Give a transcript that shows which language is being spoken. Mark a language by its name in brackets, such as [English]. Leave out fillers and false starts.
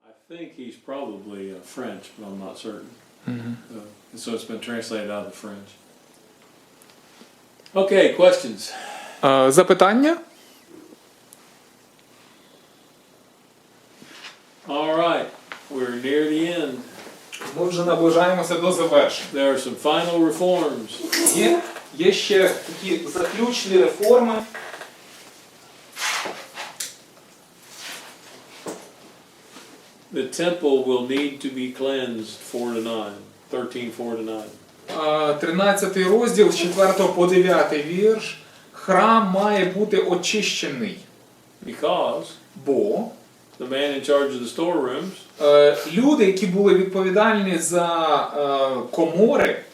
[English] I think he's probably French, but I'm not certain. And so it's been translated out of the French. Okay, questions? [Ukrainian] запитання? [English] All right, we're near the end. [Ukrainian] Ми вже наближаємося до завершення. [English] There are some final reforms. [Ukrainian] Є ще такі заключні реформи. [English] The temple will need to be cleansed 4-9, 13:4-9. [Ukrainian] 13 розділ з 4 по 9 вірш. Храм має бути очищений. [English] Because [Ukrainian] Бо [English] the man in charge of the storerooms [Ukrainian] люди, які були відповідальні за комори,